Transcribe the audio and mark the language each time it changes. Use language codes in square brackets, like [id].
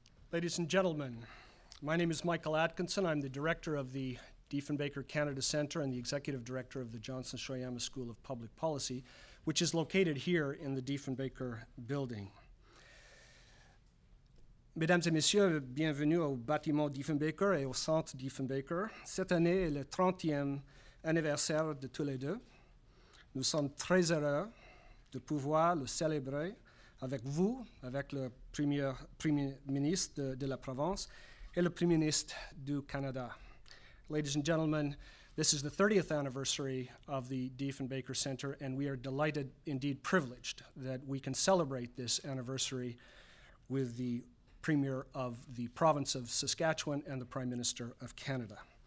[en] Ladies and gentlemen, my name is Michael Atkinson. I'm the director of the Diefenbaker Canada Centre and the executive director of the Johnson Shoyama School of Public Policy, which is located here in the Diefenbaker Building. [fr] Mesdames et messieurs, bienvenue au bâtiment Diefenbaker et au centre Diefenbaker. Cette année est le 30e anniversaire de tous les deux. Nous sommes très heureux de pouvoir le célébrer avec vous, avec le Premier ministre de la province, et le Premier ministre du Canada. [en] Ladies and gentlemen, this is the 30th anniversary of the Diefenbaker Centre, and we are delighted, indeed privileged, that we can celebrate this anniversary with the Premier of the province of Saskatchewan and the Prime Minister of Canada.